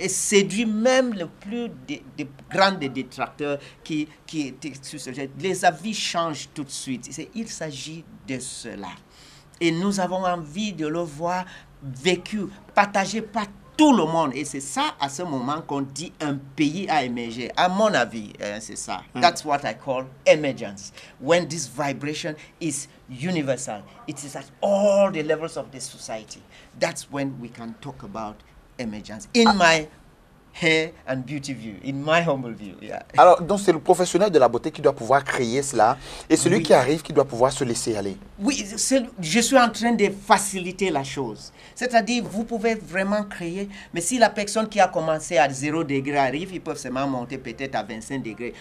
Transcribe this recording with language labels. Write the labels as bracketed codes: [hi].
[fr] Et séduit même le plus grands des détracteurs qui étaient sur ce sujet. Les avis changent tout de suite. Il s'agit de cela. Et nous avons envie de le voir vécu, partagé par tout le monde. Et c'est ça, à ce moment, qu'on dit un pays a émergé. À mon avis, c'est ça. [en] That's what I call emergence. When this vibration is universal, it is at all the levels of the society. That's when we can talk about emergence. In my hair and beauty view, in my humble view. Yeah. [fr] Alors, donc c'est le professionnel de la beauté qui doit pouvoir créer cela et celui qui arrive qui doit pouvoir se laisser aller. Oui, je suis en train de faciliter la chose. C'est-à-dire, vous pouvez vraiment créer, mais si la personne qui a commencé à 0 degré arrive, ils peuvent seulement monter peut-être à 25 degrés.